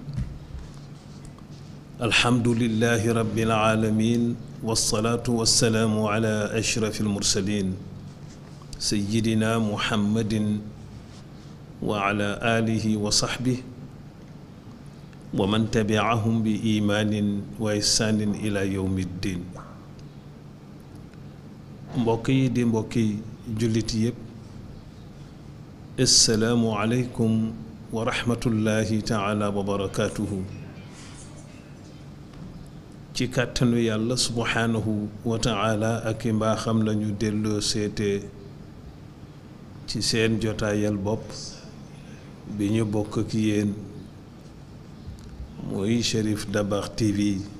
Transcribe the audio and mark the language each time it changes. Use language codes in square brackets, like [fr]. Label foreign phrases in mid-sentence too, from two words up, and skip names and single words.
[ar] الحمد لله رب العالمين والصلاة والسلام على أشرف المرسلين سيدنا محمد وعلى آله وصحبه ومن تبعهم بإيمان وإحسان إلى يوم الدين. [wo] mbokki di mbokki jullit yépp [ar] السلام عليكم ورحمة الله تعالى وبركاته. [wo] ci kàttanu yàlla [ar] سبحانه وتعالى [wo] ak i mbaaxam lañu delloo seete ci seen jotaayal bopp bi ñu bokk ak yéen mooy Cherif Dabakh TV